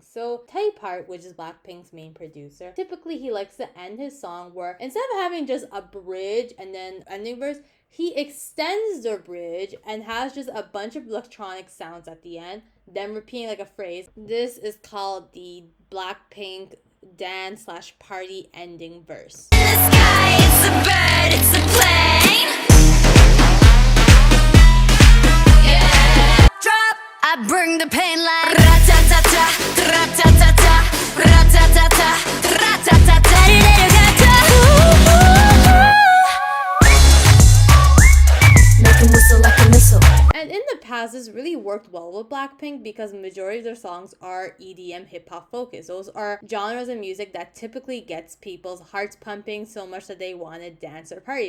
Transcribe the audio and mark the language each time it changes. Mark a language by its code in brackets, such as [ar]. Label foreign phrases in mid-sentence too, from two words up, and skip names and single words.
[en] So Teddy Park, which is Blackpink's main producer, typically he likes to end his song where instead of having just a bridge and then ending verse, he extends the bridge and has just a bunch of electronic sounds at the end, then repeating like a phrase. This is called the Blackpink dance / party ending verse. In the sky, it's a bird, it's a plane. Yeah. Drop, I bring the pain like ra-ta-ta-ta, ra-ta-ta-ta, ra-ta-ta-ta, ra-ta-ta-ta. And in the past, this really worked well with Blackpink because the majority of their songs are EDM hip-hop focused. Those are genres of music that typically gets people's hearts pumping so much that they want to dance or party.